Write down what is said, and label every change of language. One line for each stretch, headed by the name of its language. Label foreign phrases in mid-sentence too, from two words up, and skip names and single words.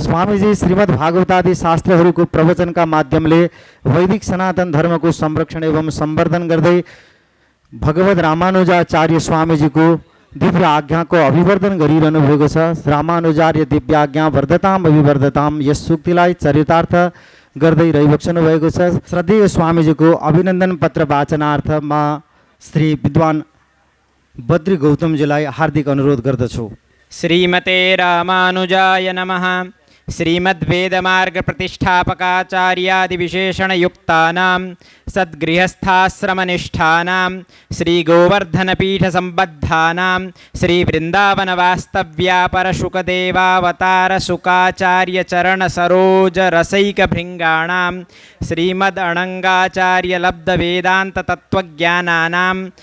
Nepali: स्वामीजी श्रीमद् भागवतादि शास्त्रहरूको प्रवचनका माध्यमले वैदिक सनातन धर्मको संरक्षण एवं सम्वर्धन गर्दै भगवत रामानुजाचार्य स्वामीजीको दिव्य आज्ञाको अभिवर्धन गरिरहनु भएको छ।
Sanskrit: रामानुजार्य दिव्य आज्ञा वर्धताम अभिवर्धताम
Nepali: यस सूक्तिलाई चरितार्थ गर्दै रहिबक्सनु भएको छ। श्रद्धेय स्वामीजीको अभिनन्दन पत्र वाचनार्थमा श्री विद्वान बद्री गौतमजीलाई हार्दिक अनुरोध गर्दछु।
Sanskrit: श्रीमते रामानुजाय नमः। श्रीमद्वेदमार्ग प्रतिष्ठापकाचार्यादिविशेषणयुक्तानां सद्गृहस्थाश्रमनिष्ठानां श्रीगोवर्धनपीठसम्बद्धानां श्रीवृन्दावनवास्तव्यापरशुकदेवावतारसुकाचार्यचरणसरोजरसैकभृङ्गाणां श्रीमदणङ्गाचार्यलब्धवेदान्ततत्त्वज्ञानानां